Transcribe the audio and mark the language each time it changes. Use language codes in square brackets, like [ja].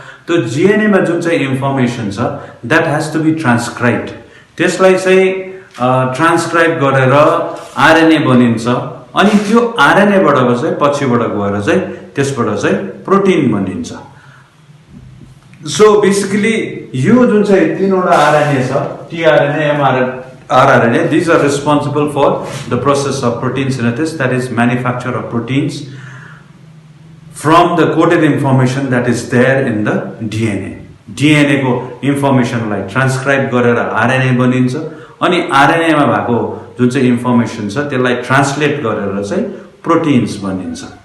[ne] त्यो डीएनए मा जुन चाहिँ इन्फर्मेसन छ [en] That has to be transcribed. [ne] त्यसलाई चाहिँ ट्रान्सक्राइब गरेर आरएनए बनिन्छ। अनि त्यो आरएनए बाट चाहिँ पछिबाट गएर चाहिँ त्यसबाट चाहिँ प्रोटिन बनिन्छ। [en] so basically [ne] यो जुन चाहिँ तीनवटा आरएनए छ, [en] TRNA, mRNA, these are responsible for the process of protein synthesis, that is manufacture of proteins from the coded information that is there in the DNA. [ne] DNA को इन्फर्मेसनलाई ट्रान्सक्राइब गरेर RNA बनिन्छ। अनि RNA मा भएको जुन चाहिँ इन्फर्मेसन छ त्यसलाई ट्रान्सलेट गरेर चाहिँ प्रोटिन्स बनिन्छ।